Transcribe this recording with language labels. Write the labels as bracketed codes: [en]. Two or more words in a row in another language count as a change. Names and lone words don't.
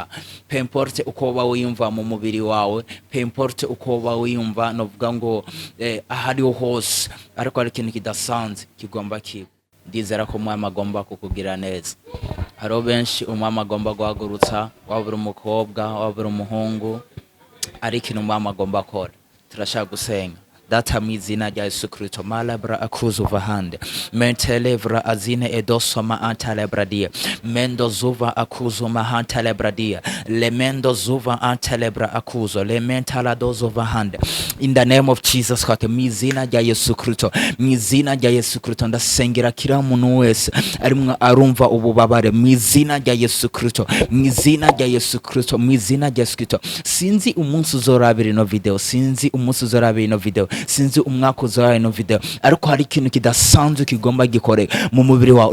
[fr] Peu importe [rw] uko uba wiyumva mu mubiri wawe, [fr] peu importe [rw] uko uba wiyumva, novuga ngo ahari hose, ariko hari ikintu kidasanzwe kigomba kiba. Ndizera ko umwami agomba kukugira neza. Haro benshi umwami agomba guhagurutsa, wabura umukobwa, wabura umuhungu, ari ikintu umwami agomba akora. Turashaka gusenga. Data mu izina rya Yesu Kristo, malabra akuzu vahande mentelevra azine edoso ma antalebradia mendo zuva akuzu ma antalebradia le mendo zuva antalebra akuzo le mentala dozo vahande. [en] In the name of Jesus Christ, [rw] mu izina rya Yesu Kristo, mu izina rya Yesu Kristo ndasengera kira muntu wese arimwe arumva ububabare, mu izina rya Yesu Kristo, mu izina rya Yesu Kristo, mu izina rya Yesu Kristo. Sinzi umunsi uzorabira ino video, sinzi umwaka uzorabira ino video, ariko hari ikintu kidasanzwe kigomba gikoreka mu mubiri wawe.